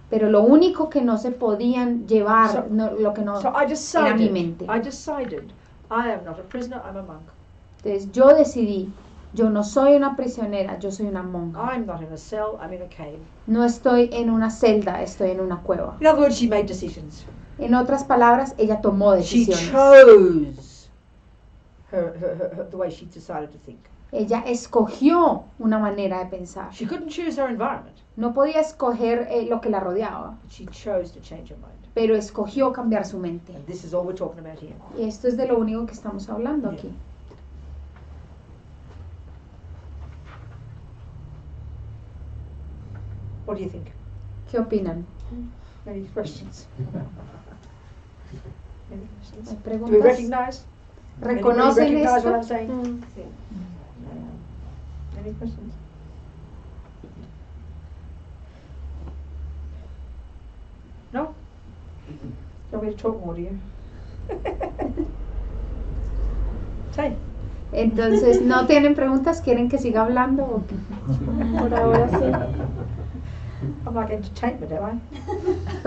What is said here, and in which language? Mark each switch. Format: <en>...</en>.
<es>Pero lo único que no se podían llevar, lo que no era mi mente.</es> <en>I decided, I am not a prisoner, I'm a monk.</en> <es>Entonces yo decidí, yo no soy una prisionera, yo soy una monja.</es> <en>I'm not in a cell, I'm in a cave.</en> <es>No estoy en una celda, estoy en una cueva.</es> <en>In other words, she made decisions.</en> <es>En otras palabras, ella tomó decisiones.</es> <en>She chose the way she decided to think.</en> <es>Ella escogió una manera de pensar.</es> <en>She couldn't choose her environment.</en> <es>No podía escoger lo que la rodeaba.</es> <en>She chose to change her mind.</en> <es>Pero escogió cambiar su mente.</es> <en>And this is all we're talking about here.</en> <es>Y esto es de lo único que estamos hablando aquí.</es> <en>What do you think?</en> <es>¿Qué opinan?</es> <en>Any questions? Any questions?</en> <es>¿Hay</es> <en>Do</en> <es>preguntas?</es> <en>we recognize?</en> <es>¿Reconocen</es> <en>Anybody recognize what I'm</en> <es>esto?</es> <en>saying? Yeah. Any questions? No? Do you want me to talk more to you? Say.</en> <es>Entonces, ¿no tienen preguntas? ¿Quieren que siga hablando? ¿O qué? Por ahora sí.</es> <en>I'm like entertainment, am I?</en>